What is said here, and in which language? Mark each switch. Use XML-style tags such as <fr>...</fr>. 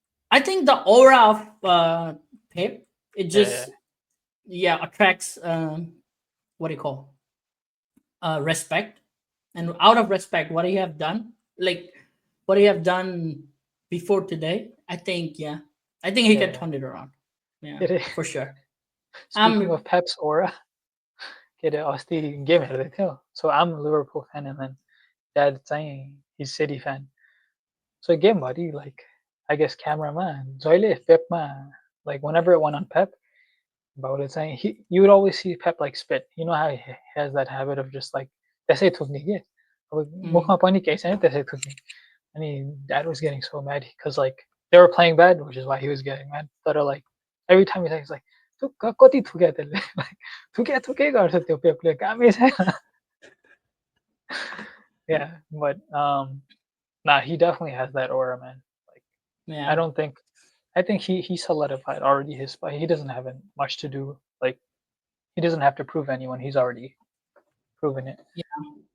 <en>I think the aura of Pep, it Yeah. just yeah attracts what do you call respect, and out of respect, what he have done, like what he have done before today, I think yeah, I think he can Yeah. turn it around. Yeah, Yeah. for sure. Speaking Um, of Pep's aura,</en> <ne>के अरे अस्ति game हेर्दै थियो.</ne> <en>So I'm a Liverpool fan and then dad चाहिँ he's City fan. So</en> <ne>गेमभरि</ne> <en>like I guess cameraमा</en> <ne>जहिले</ne> <en>Pepमा like whenever it went on Pep,</en> <ne>बाउले चाहिँ</ne> <en>you would always see Pep like spit. You know how he has that habit of just like</en> <ne>त्यसै थुक्ने के. अब mm, मुखमा पनि केही छैन त्यसै थुक्ने.</ne> <en>And dad was getting so mad because like they were playing bad, which is why he was getting mad. But like every time he's like,</en> <ne>कति थुक्या त्यसले like थुके गर्छ त्यो पेपले कामै छैन.</ne> <en>Yeah, but nah, he definitely has that aura, man. Like I yeah, don't think I think he solidified already his spot. He doesn't have much to do. Like he doesn't have to prove anyone. He's already proven it. yeah,</en>